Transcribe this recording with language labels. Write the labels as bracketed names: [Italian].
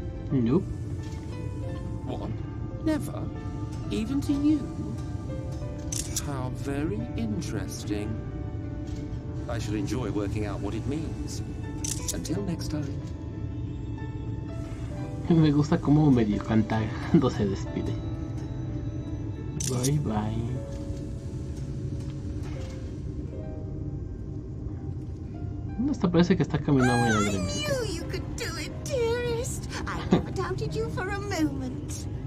[English] Nope. What? Never? Even to you? How very interesting. I shall enjoy working out what it means. Until next time. [Spanish] Me gusta como medio cantando se despide. [English] Bye bye. [Spanish] Hasta parece que está caminando muy alegremente. [English] I knew you could do it, dearest. I never doubted you for a moment.